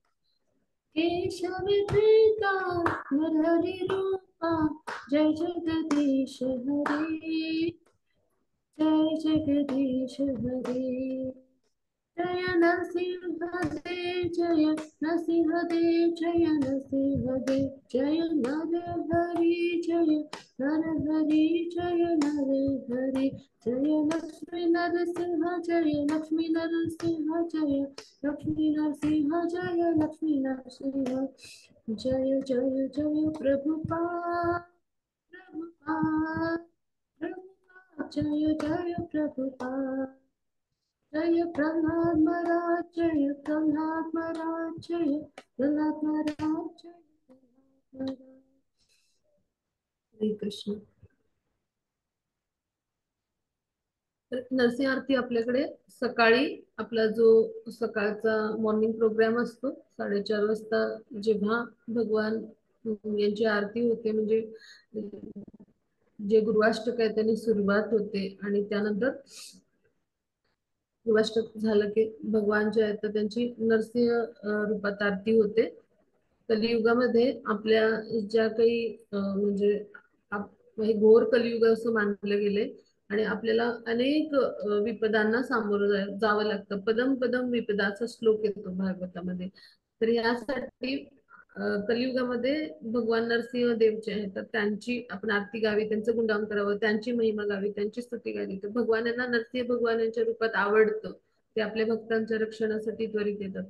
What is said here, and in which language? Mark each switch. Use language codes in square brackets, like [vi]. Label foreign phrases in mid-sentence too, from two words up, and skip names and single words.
[sa] केशवदूता नरहरि रूपा, जय जगदीश हरे, जय जगदीश हरे, जय नरसिंह देव, जय नरसिंह देव, जय नरसिंह देव, जय नर हरि, जय नर हरि, जय नर हरि, जय लक्ष्मी नरसिंह, जय लक्ष्मी नरसिंह, जय लक्ष्मी नरसिंह, जय लक्ष्मी नरसिंह, जय जय जय प्रभुपाद, प्रभुपाद, प्रभुपाद, जय जय प्रभुपाद, जय प्रहलाद महाराज, जय प्रहलाद महाराज, जय प्रहलाद महाराज, जय प्रहलाद महाराज. हरे कृष्ण. [mr] तर नरसिंह आरती आपल्याकडे सकाळी आपला जो सकाळचा [en] morning program [mr] असतो 4:30 वाजता, जेव्हा भगवान यांची आरती होते, म्हणजे जे गुरुवाष्टक आहे त्यांनी सुरुवात होते आणि त्यानंतर गुरुवाष्टक झालं की भगवान जे आहेत तर त्यांची नरसिंह रूपात आरती होते. कलियुगामध्ये आपल्या ज्या काही म्हणजे हे घोर कलियुग असं मानलं गेले आणि आपल्याला अनेक विपदांना सामोरं जावं लागतं. [sa] पदम पदम [mr] विपदाचा श्लोक येतो भागवतामध्ये. तर यासाठी कलियुगामध्ये भगवान नरसिंह देव जे आहेत तर त्यांची आपण आरती गावी, त्यांचं गुणगान करावं, त्यांची महिमा गावी, त्यांची स्तुती गावी. तर भगवानांना नरसिंह भगवानांच्या रूपात आवडतं. ते आपल्या भक्तांच्या रक्षणासाठी त्वरित येतात.